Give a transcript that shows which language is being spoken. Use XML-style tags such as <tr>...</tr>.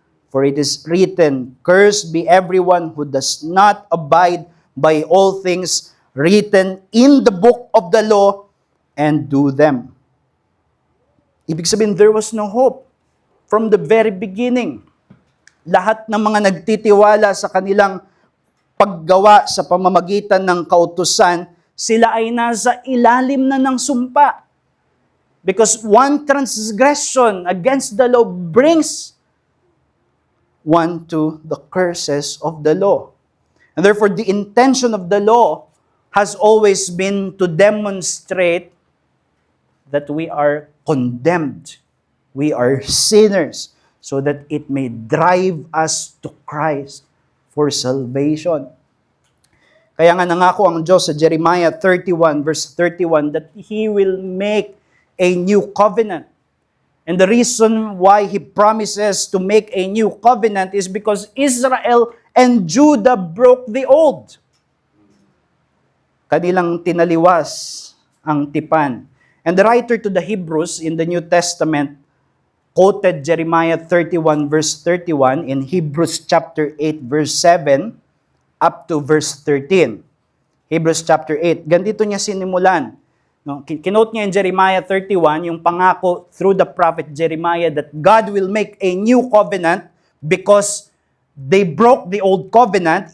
<en>For it is written, Cursed be everyone who does not abide by all things written in the book of the law and do them."</en> <tl>Ibig sabihin,</tl> <en>there was no hope from the very beginning.</en> <tl>Lahat ng mga nagtitiwala sa kanilang paggawa sa pamamagitan ng kautusan, sila ay nasa ilalim na ng sumpa.</tl> <en>Because one transgression against the law brings one to the curses of the law. And therefore, the intention of the law has always been to demonstrate that we are condemned. We are sinners, so that it may drive us to Christ for salvation.</en> <tl>Kaya nga nangako ang Diyos sa</tl> <en>Jeremiah 31 verse 31 that He will make a new covenant. And the reason why He promises to make a new covenant is because Israel and Judah broke the old.</en> <tl>Kanilang tinaliwas ang tipan.</tl> <en>And the writer to the Hebrews in the New Testament quoted Jeremiah 31 verse 31 in Hebrews chapter 8 verse 7 up to verse 13. Hebrews chapter 8.</en> <tl>Ganito niya sinimulan.</tl> <en>No,</en> <tl>kinote niya</tl> <en>in Jeremiah 31</en> <tl>yung pangako</tl> <en>through the prophet Jeremiah that God will make a new covenant because they broke the old covenant.</en>